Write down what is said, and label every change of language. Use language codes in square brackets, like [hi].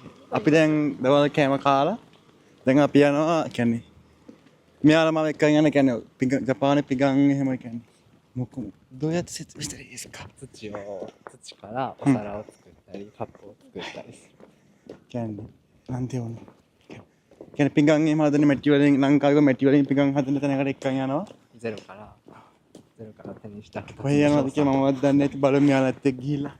[si] අපි දැන් දවල් කෑම කාලා දැන් අපි යනවා කියන්නේ මෙයාලා මම එක්කන් යන කියන්නේ ජපානයේ පිගන් එහෙම කියන්නේ මොකද [ja] どうやって説明したらいいですか？土からお皿を作ったり、カップを作ったりする。 [si] කියන්නේ [ja] なんていうの [si] කියන්නේ පිගන් එහෙම හදන මැටි වලින් ලංකාවේ මැටි වලින් පිගන් හදන තැනකට එක්කන් යනවා. [ja] ゼロから手にした形 [si] කොහේ යනවද කියලා මමවත් දන්නේ නැති බලමු මෙයාලත් එක්ක ගිහිල්ලා.